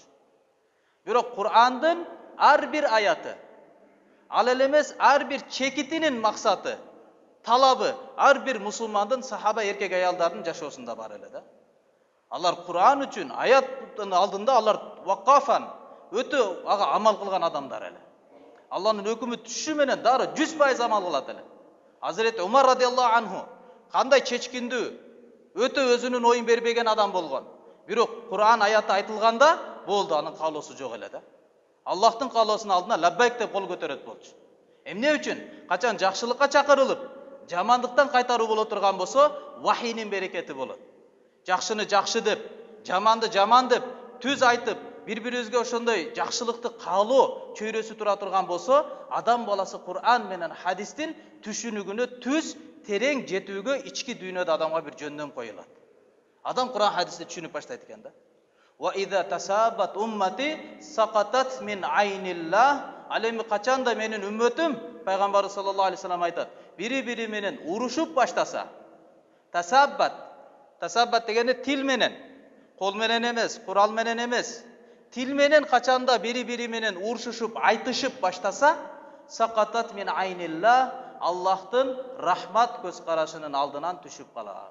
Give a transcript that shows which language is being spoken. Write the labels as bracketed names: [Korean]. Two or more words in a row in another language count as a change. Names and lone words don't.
[Kyrgyz] Бирок Кур'андын ар бир аяты, ал эле эмес ар бир чекитинин максаты, талабы ар бир мусулмандын, сахаба эркек аялдардын жашоосунда бар эле да. Алар Кур'ан үчүн аяттын алдында алар вакафан өтө ага амал кылган адамдар эле. Алланын өкүмү түшү менен дары 100% амал кылат эле. Hazreti Umar [Arabic] رضي الله عنه [Kyrgyz] кандай чечкиндүү, өтө өзүнүн оюн бербеген адам болгон. Бирок Кур'ан аяты айтылганда болду, анын каалоосу жок эле да. Аллахтын каалоосунун алдына лаббайк деп кол көтөрөт болчу. Эмне үчүн? Качан жакшылыкка чакырылып, жамандыктан кайтаруу боло турган болсо, вахинин берекети болот. Жакшыны жакшы деп, жаманды жаман деп, түз айтып, бири-бирибизге ошондой жакшылыкты каалоо чөйрөсү тура турган болсо, адам баласы Кур'ан менен хадистин түшүнүгүнө түз терең жетүүгө ички дүйнөдө адамга бир жөндөм коюлат. Адам Кур'ан хадисти түшүнүп баштайт экен да. [Arabic] وإذا تسابت أمتي سقطت من عين الله. [Kyrgyz] Алеми качанда менин үммөтүм, пайгамбар [Arabic] صلى الله عليه وسلم [Kyrgyz] айтат, бири-бири менен урушуп баштаса, тасаббат дегени тил менен, кол менен эмес, курал менен эмес, тил менен качанда бири-бири менен урушушуп, айтышып баштаса, [Arabic] سقطت من عين الله, [Kyrgyz] Аллахтын рахмат көз карашынын алдынан түшүп калат.